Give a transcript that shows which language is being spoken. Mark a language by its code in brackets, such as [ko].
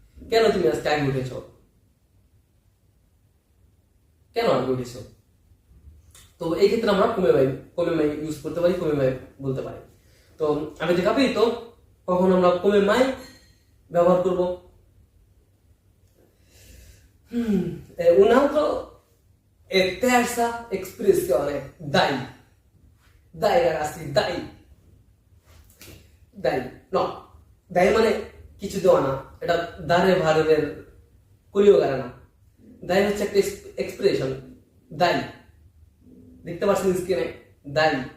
[bn] কেন তুমি আজকে আগে উঠেছো? কেন আগে উঠেছো? তো এই ক্ষেত্রে আমরা come mai ইউজ করতে পারি, come mai বলতে পারি। তো [it] avete capito [bn] কখন আমরা come mai ব্যবহার করব? [it] Un altro e terza espressione, dai. Dai ragazzi, dai. No, dai [bn] মানে কিছু দেওয়া না, এটা দারে ভার্বের কোরিও গারা না। দাই হচ্ছে একটা এক্সপ্রেশন, দাই। দেখতে পাচ্ছেন স্ক্রিনে, দাই।